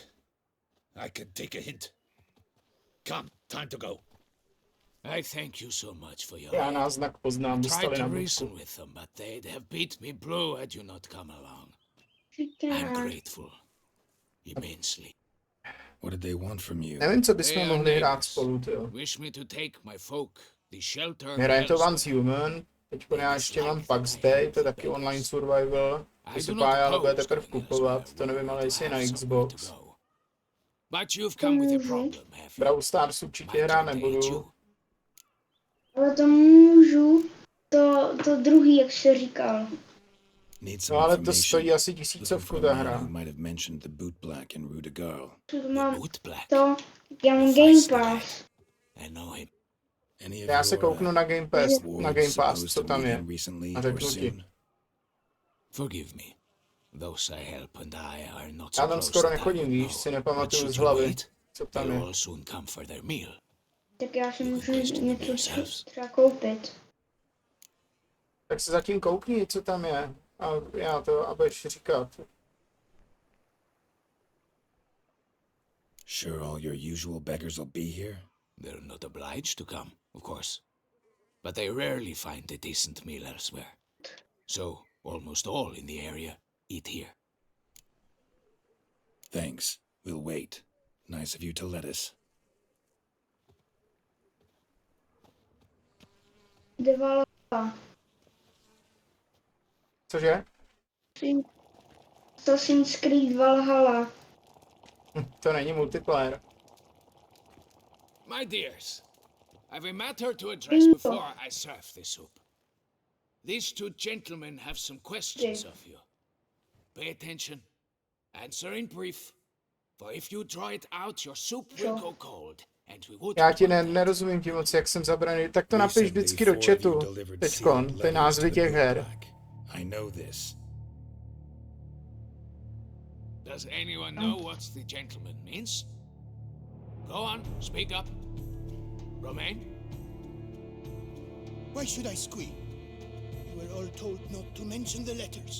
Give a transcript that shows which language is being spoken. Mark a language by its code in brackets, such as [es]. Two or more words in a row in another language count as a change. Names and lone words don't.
[en] I can take a hint. Come, time to go. I thank you so much for your [cs] Já [en] aid. [cs] náznak poznám, [en] Tried [cs] dostali [en] to [cs] na [en] reason [cs] busku. [en] with them, but they'd have beat me blue had you not come along. [cs] Určitě [en] I'm [cs] ne. [en] grateful. Immensely. What did they want from you? [cs] Nevím, co bychom [en] They are [cs] mohli hrát [en] neighbors. [cs] spolu, tyjo. [en] Wish me to take my folk, the shelter. [cs] My hrajeme to [en] elsewhere. [cs] Once Human, teď já ještě mám Pax Day, to je taky online survival. To se pája, ale bude teprve kupovat, to nevím, ale jestli je na Xbox. [en] But you've come with a problem, have you? [cs] Brawl Stars určitě hrát nebudu. Ale to můžu, to druhý, jak jsi říkal. [en] Need [cs] No [en] some [cs] ale to [en] information. [cs] stojí asi [en] Looking [cs] 1000 [en] for a [cs] ta [en] man [cs] hra. [en] who might have mentioned the boot black in Rue de Garl. [cs] To mám [en] Boot Black. [cs] to, já mám Game Pass. [en] I know him. Any of [cs] Já se [en] your, [cs] kouknu na Game Pass, [en] wards [cs] na Game Pass, [en] supposed [cs] co [en] to [cs] tam [en] meet [cs] je. [en] him recently [cs] A [en] or [cs] řeknu ti. [en] soon? Forgive me. Those I help and I are not [cs] Já [en] so [cs] tam [en] close [cs] skoro [en] that I [cs] nechodím, [en] would [cs] víš, [en] know. [cs] si [en] But [cs] nepamatuju [en] should [cs] z [en] you [cs] hlavy, [en] wait, [cs] co tam [en] they'll [cs] je. [en] all soon come for their meal. [cs] Tak já si [en] You [cs] můžu [en] can question them [cs] něco [en] yourselves. [cs] třeba koupit. Tak se zatím koukni, co tam je. A já to, a budeš říkat. [en] Sure all your usual beggars will be here? They're not obliged to come, of course. But they rarely find a decent meal elsewhere. So, almost all in the area eat here. Thanks. We'll wait. Nice of you to let us. [cs] Devala. Cože? Assassin's Creed Valhalla. To není multiplayer. [en] My dears, I've a matter to address before I serve the soup. These two gentlemen have some questions of you. Pay attention. Answer in brief. For if you draw it out, your soup will go cold. And we would [cs] Já ti nerozumím ti moc, jak jsem zabraný. Tak to napiš vždycky do chatu. Teďkon, ty názvy těch her. [en] I know this. Does anyone know what the gentleman means? Go on, speak up. Romain? Why should I squeal? We were all told not to mention the letters.